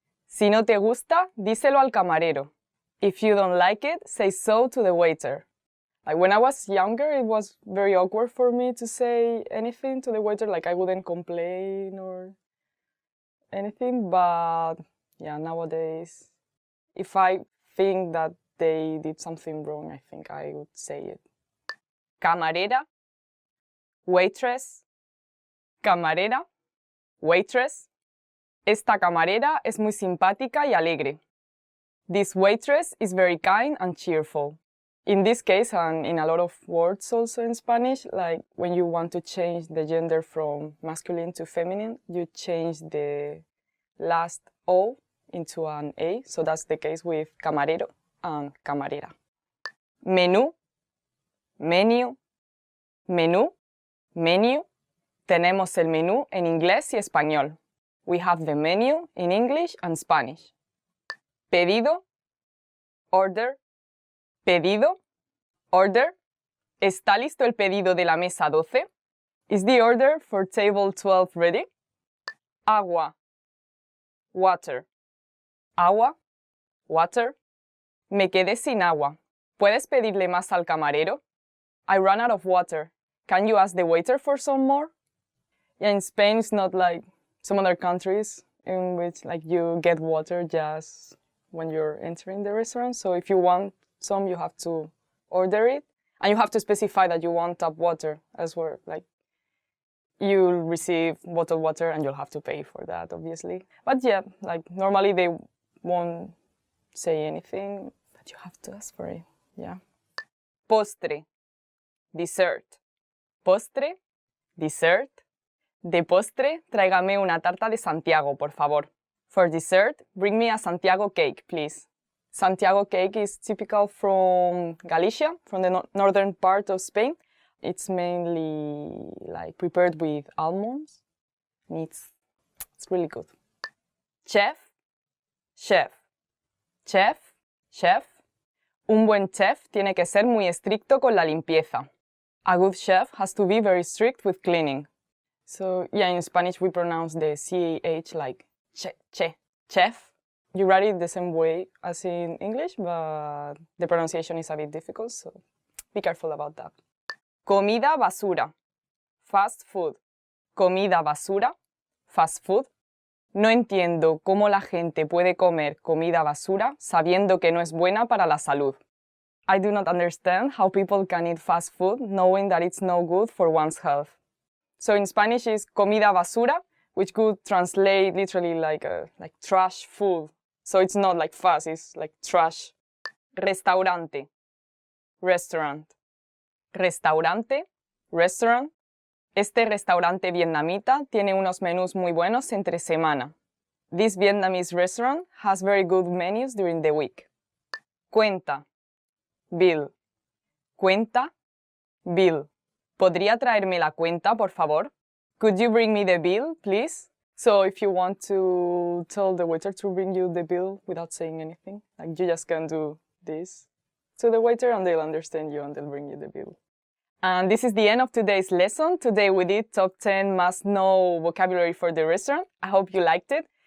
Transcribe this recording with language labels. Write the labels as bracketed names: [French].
[Spanish] Si no te gusta, díselo al camarero. [English] If you don't like it, say so to the waiter. Like when I was younger, it was very awkward for me to say anything to the waiter, like I wouldn't complain or anything, but yeah, nowadays, if I think that they did something wrong, I think I would say it. [Spanish] Camarera, waitress, camarera, waitress. Esta camarera es muy simpática y alegre. [English] This waitress is very kind and cheerful. In this case, and in a lot of words also in Spanish, like when you want to change the gender from masculine to feminine, you change the last O into an A. So that's the case with camarero and camarera. [Spanish] Menú, menu, menú, menu. Tenemos el menú en inglés y español. [English] We have the menu in English and Spanish. [Spanish] Pedido, order, pedido, order. ¿Está listo el pedido de la mesa 12? [English] Is the order for table 12 ready? Agua, water. [Spanish] Agua, water. Me quedé sin agua. ¿Puedes pedirle más al camarero? [English] I ran out of water. Can you ask the waiter for some more? Yeah, in Spain it's not like some other countries in which like you get water just when you're entering the restaurant. So if you want some, you have to order it, and you have to specify that you want tap water as well. Like you'll receive bottled water and you'll have to pay for that, obviously. But yeah, like normally they won't say anything, but you have to ask for it. Yeah. Postre, dessert. [Spanish] Postre, dessert. De postre, tráigame una tarta de Santiago, por favor. [English] For dessert, bring me a Santiago cake, please. Santiago cake is typical from Galicia, from the northern part of Spain. It's mainly like prepared with almonds. And it's really good. Chef, chef, chef, chef. [Spanish] Un buen chef tiene que ser muy estricto con la limpieza. [English] A good chef has to be very strict with cleaning. So yeah, in Spanish we pronounce the CH like che, chef. You write it the same way as in English, but the pronunciation is a bit difficult, so be careful about that. [Spanish] Comida basura, fast food. Comida basura, fast food. No entiendo cómo la gente puede comer comida basura sabiendo que no es buena para la salud. [English] I do not understand how people can eat fast food knowing that it's no good for one's health. So in Spanish is comida basura, which could translate literally like trash food. So it's not like fast, it's like trash. [Spanish] Restaurante, restaurant. Restaurante, restaurant. Este restaurante vietnamita tiene unos menús muy buenos entre semana. [English] This Vietnamese restaurant has very good menus during the week. [Spanish] Cuenta, bill. Cuenta, bill. ¿Podría traerme la cuenta, por favor? [English] Could you bring me the bill, please? So if you want to tell the waiter to bring you the bill without saying anything, like you just can do this to the waiter and they'll understand you and they'll bring you the bill. And this is the end of today's lesson. Today we did top 10 must-know vocabulary for the restaurant. I hope you liked it.